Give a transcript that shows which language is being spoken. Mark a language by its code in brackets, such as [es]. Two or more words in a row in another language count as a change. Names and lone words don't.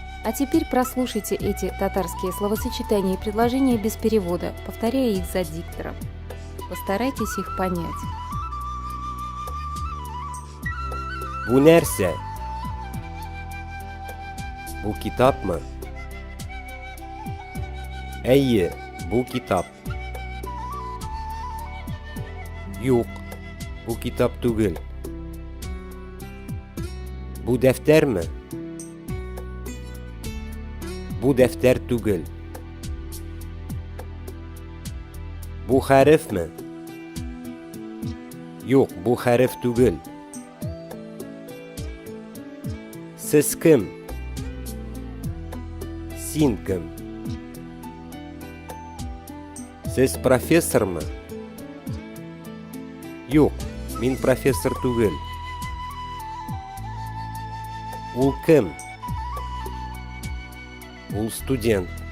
[ru] А теперь прослушайте эти татарские словосочетания и предложения без перевода, повторяя их за диктором. Постарайтесь их понять. [tt] Bu nerse? Bu kitap mı? Әйе, bu kitap. Юк, bu kitap түгел. Bu defter mi? Bu defter түгел. Bu хәреф mi? Юк, bu хәреф түгел. Siz kim? Син кем? Siz профессор mı? Юк, мин профессор түгел. Ул кем? Ул студент.